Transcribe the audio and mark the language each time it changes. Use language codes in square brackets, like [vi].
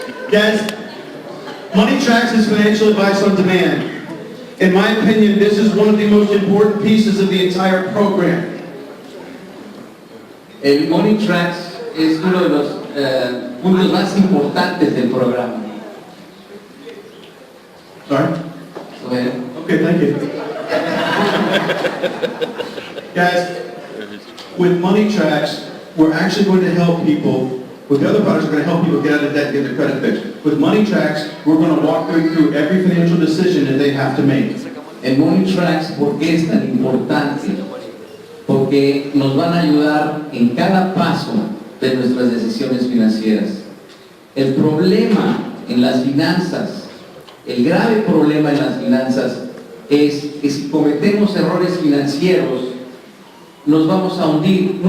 [en] Guys, Money Tracks is financial advice on demand. In my opinion, this is one of the most important pieces of the entire program. [es] El Money Tracks es uno de los puntos más importantes del programa. [en] Sorry? [es] Bueno, [en] Okay, thank you. Guys, with Money Tracks, we're actually going to help people. With the other products, we're going to help people get out of debt and get their credit fixed. With Money Tracks, we're going to walk them through every financial decision that they have to make. [es] el Money Tracks, ¿por qué es tan importante? Porque nos van a ayudar en cada paso de nuestras decisiones financieras. El problema en las finanzas, el grave problema en las finanzas es que si cometemos errores financieros, nos vamos a hundir.